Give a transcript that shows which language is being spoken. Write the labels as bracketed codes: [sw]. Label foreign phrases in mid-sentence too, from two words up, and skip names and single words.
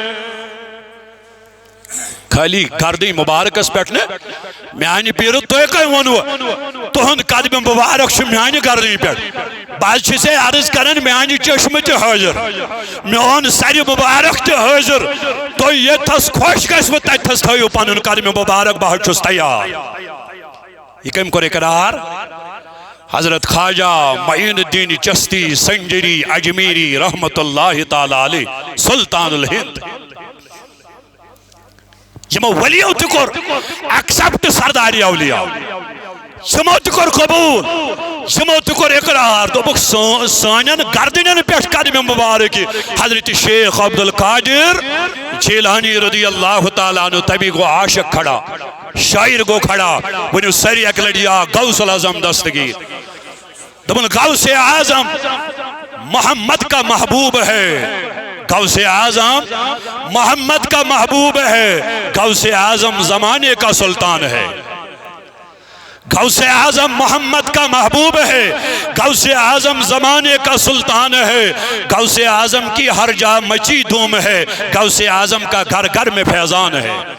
[ks] خالی گردن مبارکس پیٹھ نے میانہ پیر تُہۍ کٔمۍ ووٚنوٕ تہند قدم مبارک میانہ گردن پیٹھ باز سے عرض کرن میانہ چشم تہ حاضر میون سر مبارک تہ حاضر تُہۍ ییٚتھس خۄش گژھوٕ تتھس تھٲیِو پنُن قدم مبارک بہٕ حظ چھُس تیار یہ کم کو اقرار حضرت خواجہ معین الدین چشتی سنجری اجمیری رحمت اللہ تعالی علیہ سلطان الہند یمو ولیو تہ کور ایکسپٹ سرداری اولیاء یمو تہ کور قبول یمو تہ کور اقرار دوپک سانین گردنین پیٹھ قدم مبارک حضرت شیخ عبد القادر جیلانی رضی اللہ تعالیٰ عنہ تبھی گو عاشق کھڑا شاعر گو کھڑا ونیو سری [ur] اک لڑیا غوث العظم دستگیر دبن غوث اعظم محمد کا محبوب ہے غوث اعظم محمد کا محبوب ہے غوث اعظم زمانے کا سلطان ہے غوث اعظم محمد کا محبوب ہے غوث اعظم زمانے کا سلطان ہے غوث اعظم کی ہر جا مچی دھوم ہے غوث اعظم کا گھر گھر میں فیضان ہے